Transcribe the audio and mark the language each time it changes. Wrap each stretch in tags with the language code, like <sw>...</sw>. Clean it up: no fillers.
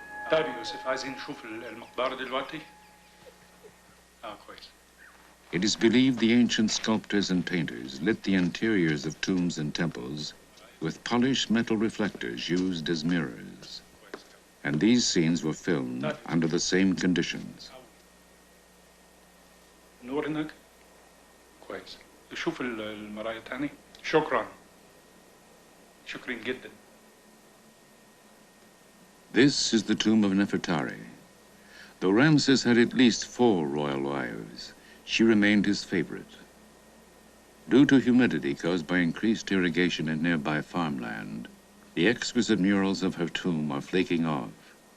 <ar>طيب يوسف عايزين نشوف المقبرة دلوقتي؟ كويس.</ar> <en>It is believed the ancient sculptors and painters lit the interiors of tombs and temples with polished metal reflectors used as mirrors. And these scenes were filmed under the same conditions.</en> <ar>نور هناك كويس شوف المرايا تاني شكرا جدا.</ar> <en>This is the tomb of Nefertari. Though Ramses had at least 4 royal wives, she remained his favorite. Due to humidity caused by increased irrigation in nearby farmland, the exquisite murals of her tomb are flaking off.</en>